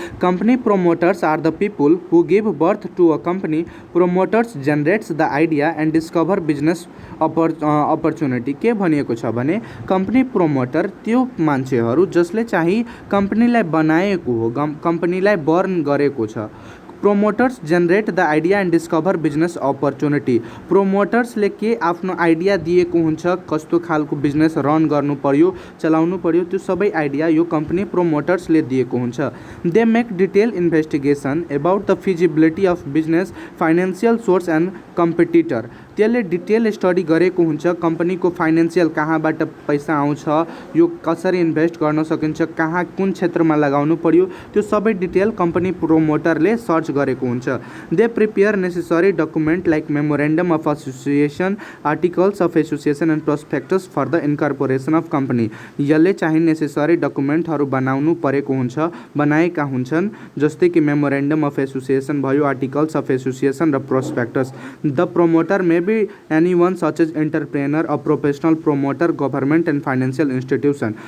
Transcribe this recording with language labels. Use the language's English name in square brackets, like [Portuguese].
[English] Company promoters are the people who give birth to a company. Promoters generates the idea and discover business opportunity. [Nepali] के भनिएको छ भने company promoter त्यो मान्छेहरू जसले चाहिँ कंपनीलाई बनाएको हो, कंपनीलाई बर्न गरेको छ। [English] Promoters generate the idea and discover business opportunity. [Nepali] प्रोमोटर्सले के आफ्नो आइडिया दिएको हुन्छ, कस्तो खालको बिजनेस रन गर्नु पर्यो, चलाउनु पर्यो, त्यो सबै आइडिया यो कंपनी प्रोमोटर्सले दिएको हुन्छ। [English] They make detail investigation about the feasibility of business, financial source and competitor. [Nepali] त्यसले डिटेल स्टडी गरेको हुन्छ कम्पनीको फाइनेन्सियल कहाँबाट पैसा आउँछ, यो कसरी इन्भेस्ट गर्न सकिन्छ, कहाँ कुन क्षेत्रमा लगाउनु पर्यो, त्यो सबै डिटेल कम्पनी प्रोमोटरले सर्च गरेको हुन्छ। [English] They prepare necessary document like memorandum of association, articles of association and prospectus for the incorporation of company. [Nepali] यसले चाहिँ नेसेसरी डकुमेन्टहरू बनाउनु परेको हुन्छ, बनाएका हुन्छन्, जस्तै कि मेमोरेन्डम अफ एसोसिएसन भयो, आर्टिकल्स अफ एसोसिएसन र prospectus. [English] The promoter may be anyone such as entrepreneur, a professional promoter, government and financial institution.